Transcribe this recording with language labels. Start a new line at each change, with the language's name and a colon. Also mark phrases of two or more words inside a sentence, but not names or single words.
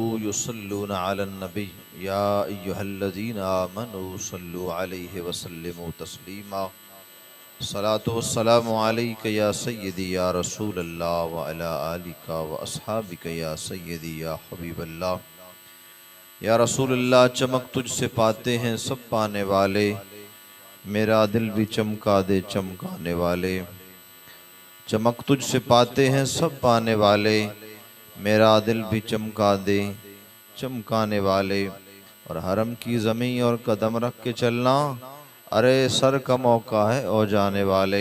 Arabic: يصلون على النبي يا أيها الذين آمنوا صلوا عليه وسلموا تسليما. الصلاة والسلام عليك يا سيدي يا رسول الله وعلى آلك وأصحابك يا سيدي يا حبيب الله. يا رسول الله,
Hindi: चमक तुझसे पाते हैं सब पाने वाले, मेरा दिल भी चमका दे चमकाने वाले। चमक तुझसे पाते हैं सब पाने वाले, मेरा दिल भी चमका दे चमकाने वाले। और हरम की ज़मीं और कदम रख के चलना, अरे सर का मौका है ओ जाने वाले।